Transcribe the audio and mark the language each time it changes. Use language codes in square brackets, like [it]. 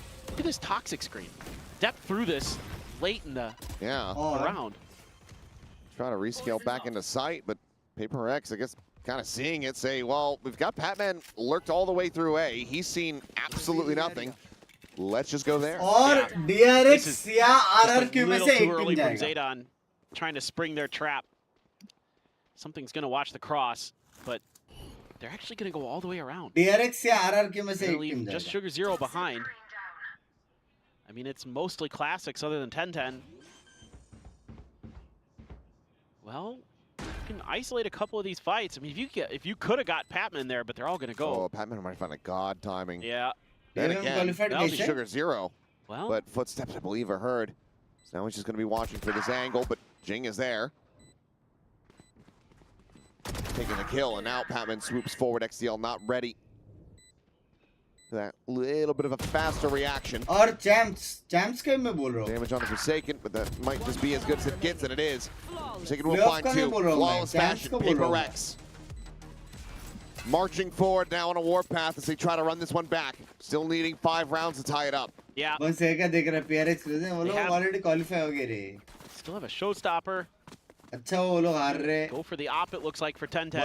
[en] Look at this toxic screen. Depth through this late in the Yeah. round. Trying to rescale back into sight, but Paper X, I guess, kind of seeing it, say, well, we've got Patman lurked all the way through A. He's seen absolutely nothing. let's just go there. [hi] और DRX या RRQ में से एक team जाएगा. [en] Zeta on trying to spring their trap. Something's going to watch the cross, but they're actually going to go all the way around. [hi] DRX या RRQ में से एक टीम जाएगा. [en] Just Sugar Zero behind. I mean, it's mostly classics other than 10-10. Well, you can isolate a couple of these fights. I mean, if you could have got Patman there, but they're all going to go. Oh, Patman might find a god timing. Yeah. Then again, that'll be Sugar Zero. Well, but footsteps, I believe, are heard. So now he's just going to be watching for this angle, but Jing is there. Taking the kill, and now Patman swoops forward. XDL not ready. That little bit of a faster reaction. [hi] और champs के मैं बोल रहा हूँ. [en] Damage on the Forsaken, but that might just be as good as it gets, and it is. Forsaken will find two. Flawless fashion, Paper Rex. Marching forward now on a warpath as they try to run this one back. Still needing 5 rounds to tie it up. Yeah. [hi] बस एक का देख रहा PRX वो लोग already qualify हो गए रे. [en] Still have a showstopper. [hi] अच्छा वो लोग हार रहे. [en] Go for the op, it looks like, for 10-10.